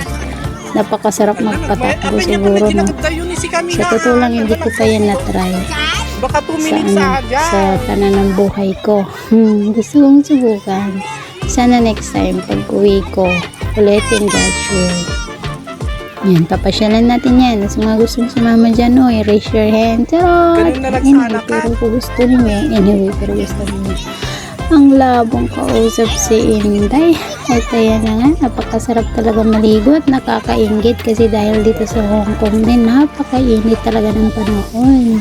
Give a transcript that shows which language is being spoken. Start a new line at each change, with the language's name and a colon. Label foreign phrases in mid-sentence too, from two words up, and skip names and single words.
Filipino: Napakasarap magpatakbo siguro sa totoo lang, hindi ko pa yan na-try sa tanan ng buhay ko. Gusto kong subukan. Sana
English: next time
Filipino: pag uwi ko ulitin,
English: God's will.
Filipino: Yan, papasyalan natin yan. Sa mga gustong sumama dyan,
English: raise your hand.
Filipino: Pero kung gusto niyo, ang labong kausap si Inday. At ayan na nga, napakasarap talaga maligo at nakakaingit kasi dahil dito sa Hong Kong din, napakainit talaga ng panahon.